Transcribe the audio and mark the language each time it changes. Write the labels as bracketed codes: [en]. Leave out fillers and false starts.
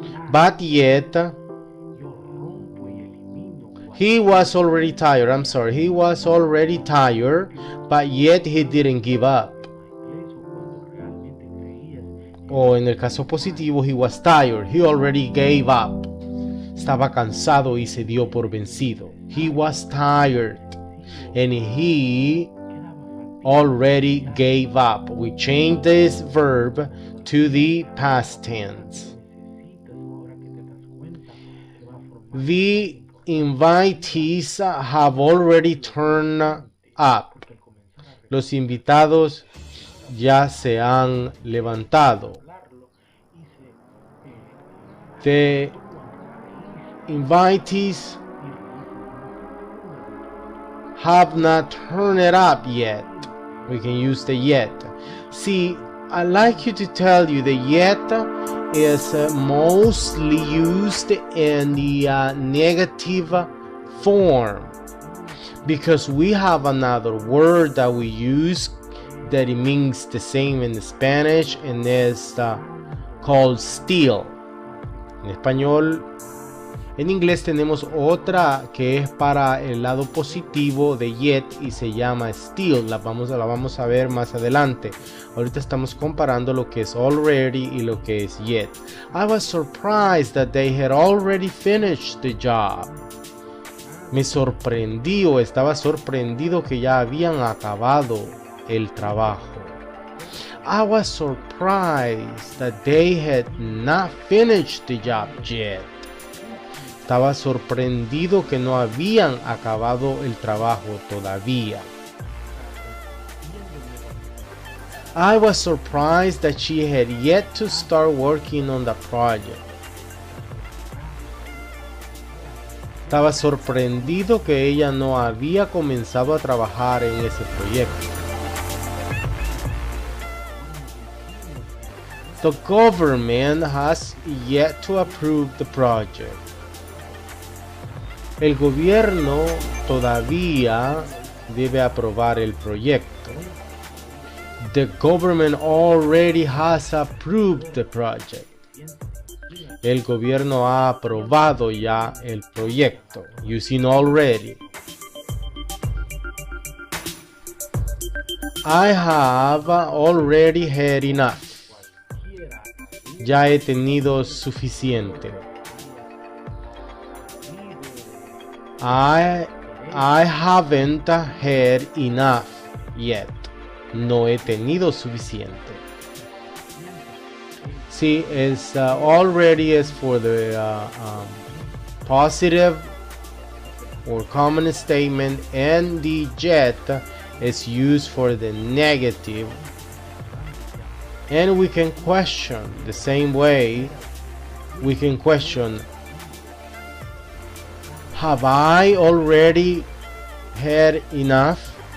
[en] But yet he was already tired. I'm sorry, he was already tired, but yet he didn't give up. [es] O en el caso positivo, [en] he was tired, he already gave up. [es] Estaba cansado y se dio por vencido. [en] He was tired and he already gave up. We change this verb to the past tense. The invitees have already turned up. [es] Los invitados ya se han levantado. [en] The invitees have not turned it up yet. We can use the yet. See, I like you to tell you the yet is mostly used in the negative form, because we have another word that we use that it means the same in Spanish, and is called still. [es] En español, en inglés tenemos otra que es para el lado positivo de yet y se llama still. La vamos a ver más adelante. Ahorita estamos comparando lo que es already y lo que es yet. [en] I was surprised that they had already finished the job. [es] Me sorprendí o estaba sorprendido que ya habían acabado el trabajo. [en] I was surprised that they had not finished the job yet. [es] Estaba sorprendido que no habían acabado el trabajo todavía. [en] I was surprised that she had yet to start working on the project. [es] Estaba sorprendido que ella no había comenzado a trabajar en ese proyecto. [en] The government has yet to approve the project. [es] El gobierno todavía debe aprobar el proyecto. [en] The government already has approved the project. [es] El gobierno ha aprobado ya el proyecto. [en] Using already. I have already had enough. [es] Ya he tenido suficiente. [en] I haven't had enough yet. [es] No he tenido suficiente. [en] See, it's already is for the positive or common statement, and the yet is used for the negative. And we can question the same way. We can question, have I already had enough?